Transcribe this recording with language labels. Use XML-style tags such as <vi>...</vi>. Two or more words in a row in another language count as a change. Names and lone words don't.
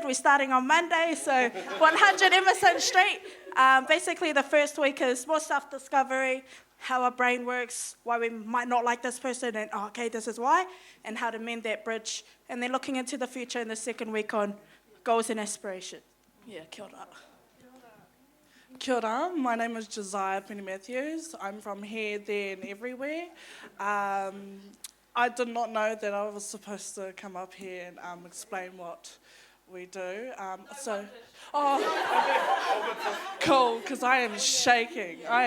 <en>We're starting on Monday, so 100 Emerson Street. Basically, the first week is more self-discovery, how our brain works, why we might not like this person, and okay, this is why, and how to mend that bridge. And then looking into the future in the second week on goals and aspirations. Yeah,</en> <mi>kia ora. Kia ora,</mi> <en>my name is Josiah Penny Matthews. I'm from Here, There and Everywhere. I did not know that I was supposed to come up here and explain what we do. Cool, because I am shaking.</en>